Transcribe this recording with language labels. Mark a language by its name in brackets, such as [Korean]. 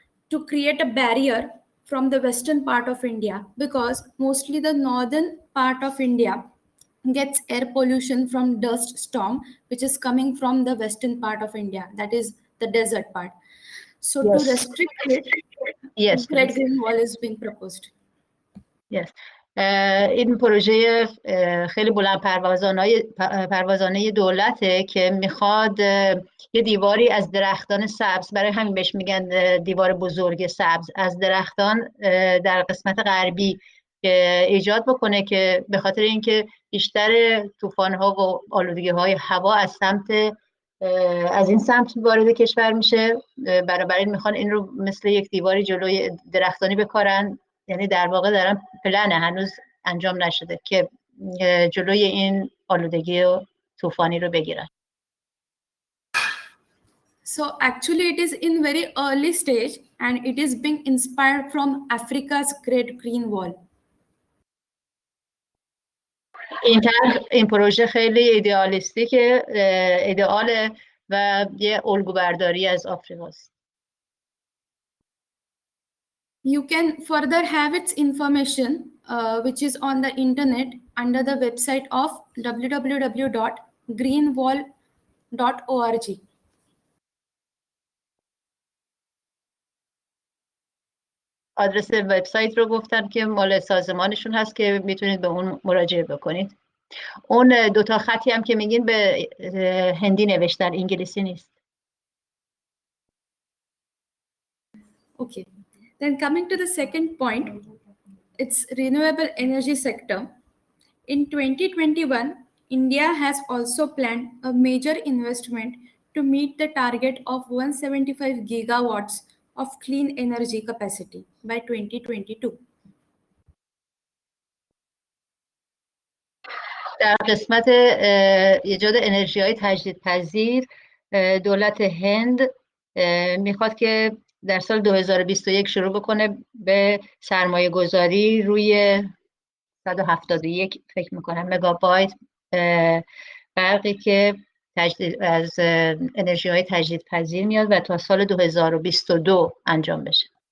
[English] to create a barrier from the western part of India, because mostly the northern part of India gets air pollution from dust storm, which is coming from the western part of India, that is the desert part. So Yes. to restrict it, Yes, Great please. Green Wall is being proposed. Yes. [Persian] این پروژه خیلی بلند پروازانه دولته که میخواد یه دیواری از درختان سبز، برای همین بهش میگن دیوار بزرگ سبز، از درختان در قسمت غربی ایجاد بکنه که به خاطر اینکه بیشتر طوفان‌ها و آلودگی‌های هوا از این سمت وارد کشور میشه، بنابراین میخوان این رو مثل یک دیواری جلوی درختانی بکارن. یعنی در واقع دارن پلنه، هنوز انجام نشده که جلوی این آلودگی و طوفانی رو بگیرن. [English] So actually it is in very early stage and it is being inspired from Africa's Great Green Wall. [Persian] این پروژه خیلی ایدئالیستیکه، ایدئاله و یه الگو برداری از آفریقاست. [English] You can further have its information which is on the internet under the website of www.greenwall.org. [Persian] آدرس وبسایت رو گفتم که مال سازمانشون هست که میتونید به اون مراجعه بکنید. اون دوتا خطی هم که میگین به هندی نوشتن، انگلیسی نیست. [English] Okay. Then coming to the second point, it's renewable energy sector. In 2021, India has also planned a major investment to meet the target of 175 gigawatts of clean energy capacity by 2022. [Persian] در قسمت ایجاد انرژی‌های تجدیدپذیر دولت هند میخواد که در سال 2021 شروع بکنه به سرمایه گذاری روی 171 فکر میکنم مگابایت برقی که از انرژی‌های تجدیدپذیر میاد و تا سال 2022 انجام بشه.